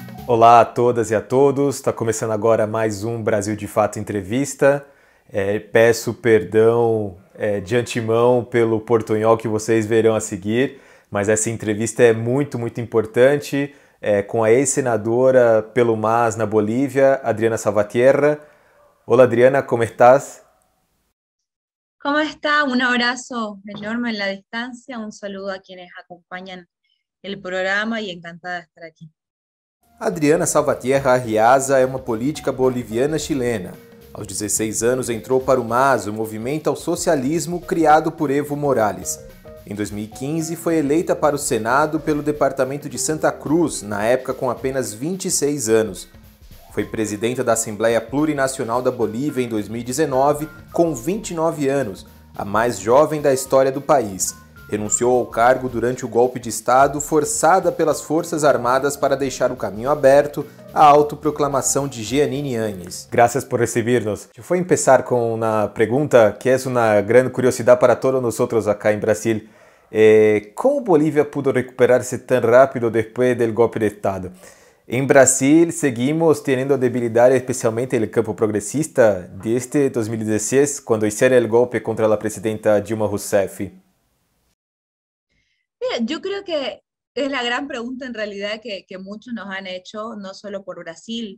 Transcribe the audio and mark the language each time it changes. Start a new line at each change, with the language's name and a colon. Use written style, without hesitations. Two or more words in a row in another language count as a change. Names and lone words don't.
Portuguese: Olá a todas e a todos, está começando agora mais um Brasil de Fato Entrevista. Peço perdão de antemão pelo portunhol que vocês verão a seguir, mas essa entrevista é muito importante com a ex-senadora pelo MAS na Bolívia, Adriana Salvatierra. Olá Adriana,
Spanish: como estás? ¿Cómo está? Un abrazo enorme en la distancia, un saludo a quienes acompañan el programa y encantada de estar aquí.
Portuguese: Adriana Salvatierra Arriaza é uma política boliviana-chilena. Aos 16 anos entrou para o MAS, o Movimento ao Socialismo criado por Evo Morales. Em 2015 foi eleita para o Senado pelo departamento de Santa Cruz, na época com apenas 26 anos. Foi presidenta da Assembleia Plurinacional da Bolívia em 2019, com 29 anos, a mais jovem da história do país. Renunciou ao cargo durante o golpe de Estado forçada pelas Forças Armadas para deixar o caminho aberto à autoproclamação de Jeanine Áñez.
Spanish: Gracias por recibirnos.
Portuguese: Eu vou começar com uma pergunta que é uma grande curiosidade para todos nós acá em Brasil. Como Bolívia pudo recuperar-se tão rápido depois do golpe de Estado?
Spanish: En Brasil seguimos teniendo debilidades, especialmente en el campo progresista, desde 2016, cuando hicieron el golpe contra la presidenta Dilma Rousseff. Mira, yo creo que es la gran pregunta en realidad que muchos nos han hecho, no solo por Brasil.